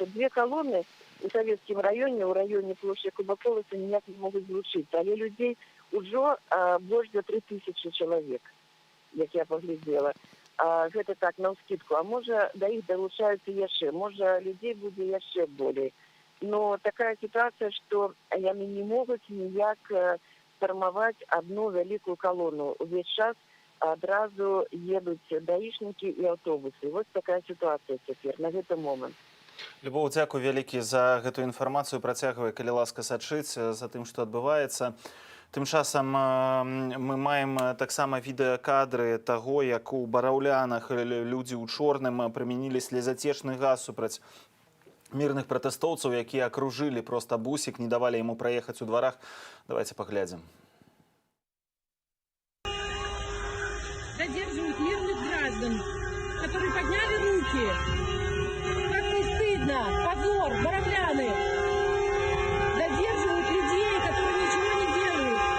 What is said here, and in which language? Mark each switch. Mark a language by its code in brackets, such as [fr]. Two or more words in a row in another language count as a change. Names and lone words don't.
[be] Две калоны у савецкім раёне, у раёне плошчы Кубаколаса ніяк не могуць злучыцца. Але людзей ужо больш за 3000 чалавек, як я паглядзела. Гэта так, наўскідку. А можа, да іх далучаюцца яшчэ. Можа, людзей будзе яшчэ болей. [ru] Но такая ситуация, что яны не могут [be] ніяк фармаваць [ru] одну вялікую колонну. [be] Увесь час адразу едуць даішнікі і аўтобусы. [ru] Вот такая ситуация [be] цяпер на гэты момант. Любоў, дзякуй вялікі за гэтую інфармацыю. Працягвай, калі ласка, сачыць за тым, што адбываецца. Тым часам мы маем таксама відэакадры таго, як у Бараўлянах людзі ў чорным прымянілі слезацечны газ супраць мирных протэстоўцаў, якія акружылі проста бусік, не давалі яму праехаць у дварах. Давайте паглядзім. [ru] Задерживают мирных граждан, которые подняли руки. Как не стыдно! Позор! Боровляны! Задерживают людей, которые ничего не делают.